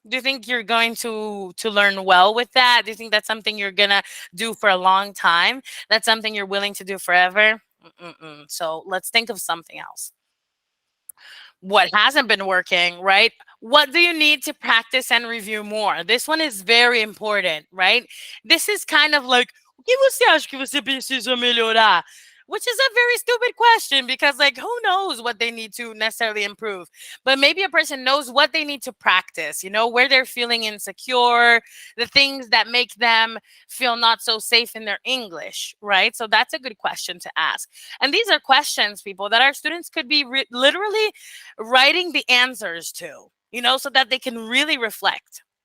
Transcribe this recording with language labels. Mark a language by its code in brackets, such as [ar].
[en] Do you think you're going to learn well with that? Do you think that's something you're going to do for a long time? That's something you're willing to do forever? So let's think of something else. What hasn't been working, right? What do you need to practice and review more? This one is very important, right? This is kind of like, [pt] o que você acha que você precisa melhorar? [en] Which is a very stupid question because, like, who knows what they need to necessarily improve? But maybe a person knows what they need to practice, where they're feeling insecure, the things that make them feel not so safe in their English, right? So that's a good question to ask. And these are questions, people, that our students could be literally writing the answers to, so that they can really reflect.